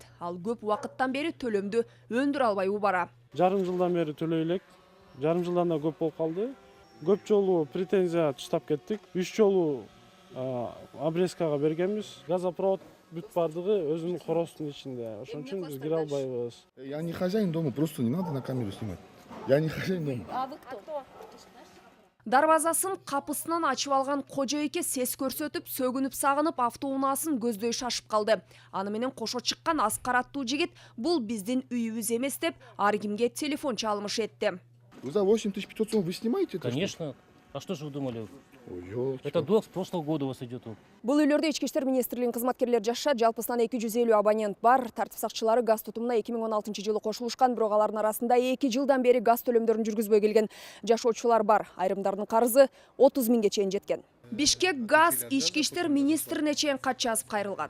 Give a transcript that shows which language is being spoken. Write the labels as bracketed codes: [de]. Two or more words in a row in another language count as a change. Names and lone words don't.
[ky] Ал көп убакыттан бери төлөмдү өндүрө албай убара. Жарым жылдан бери төлөй элек. Жарым жылдан да көп болуп калды. Көп жолу претензия таштап кеттик. 3 жолу обрезкага бергенбиз. Газопровод бүт бардыгы өзүнүн коростун ичинде. Ошон үчүн биз кире албайбыз. [ru] Я не хозяин дома, просто не надо на камеру снимать. Я не хозяин дома. А вы кто? [ky] Дарбазасын капысынан ачып алган кожо эке сес көрсөтүп, сөгүнүп сагынып автоунаасын көздөй шашып калды. Аны менен кошо чыккан Аскар аттуу жигит бул биздин үйүбүз эмес деп ар кимге телефон чалмыш этти. [ru] Вы за 8500 сом вы снимаете это? Конечно. А что же вы думали? Ой, Это долг с прошлого года у вас идет. [ky] Бул үйлөрдө Ички иштер министрлигинин кызматкерлери жашашат. Жалпысынан 250 абонент бар. Тартип сакчылары газ тутумуна 2016 жылы кошулушкан, бирок алардын арасында 2 жылдан бери газ төлөмдөрүн жүргүзбөй келген жашоочулар бар. Айрымдарынын карызы 30 миңге чейин жеткен. Бишкек газ ички иштер министрине чейин кат жазып кайрылган.